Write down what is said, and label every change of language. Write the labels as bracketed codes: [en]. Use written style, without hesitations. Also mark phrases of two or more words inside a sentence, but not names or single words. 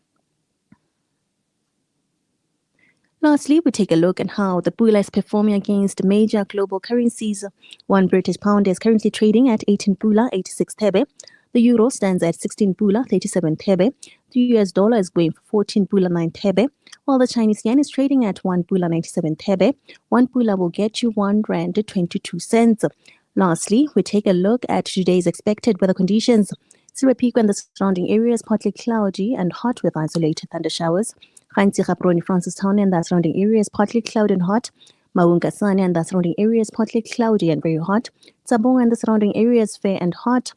[en] Lastly, we take a look at how the pula is performing against major global currencies. One British pound is currently trading at 18 pula 86 thebe. The euro stands at 16 pula 37 thebe. The US dollar is going for 14 pula 9 thebe, while the Chinese yen is trading at 1 pula 97 thebe. 1 pula will get you 1 rand 22 cents. Lastly, we take a look at today's expected weather conditions. Sirapiko and the surrounding areas partly cloudy and hot with isolated thunder showers. Francistown and the surrounding areas partly cloudy and hot. Maun Kasane and the surrounding areas partly cloudy and very hot. Tsabong and the surrounding areas fair and hot.